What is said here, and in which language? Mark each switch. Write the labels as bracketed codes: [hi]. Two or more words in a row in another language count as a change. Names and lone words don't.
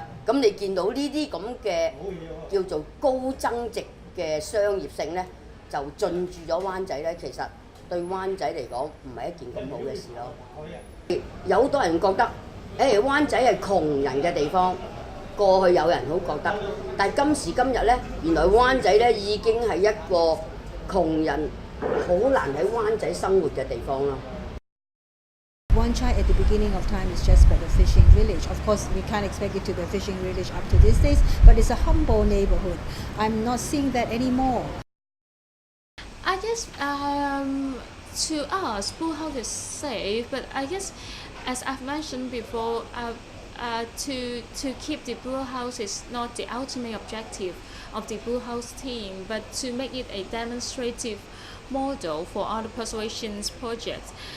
[yue] 咁你見到呢啲咁嘅叫做高增值嘅商業性咧，就進駐咗灣仔咧，其實對灣仔嚟講唔係一件咁好嘅事咯。有好多人覺得，灣仔係窮人嘅地方，過去有人好覺得，但係今時今日咧，原來灣仔咧已經係一個窮人好難喺灣仔生活嘅地方咯。 [en] Wan Chai at the beginning of time is just but a fishing village. Of course, we can't expect it to be a fishing village up to these days, but it's a humble neighborhood. I'm not seeing that anymore. I guess to us, Bullhouse is safe, but I guess, as I've mentioned before, to keep the Bullhouse is not the ultimate objective of the Bullhouse team, but to make it a demonstrative model for other preservation projects.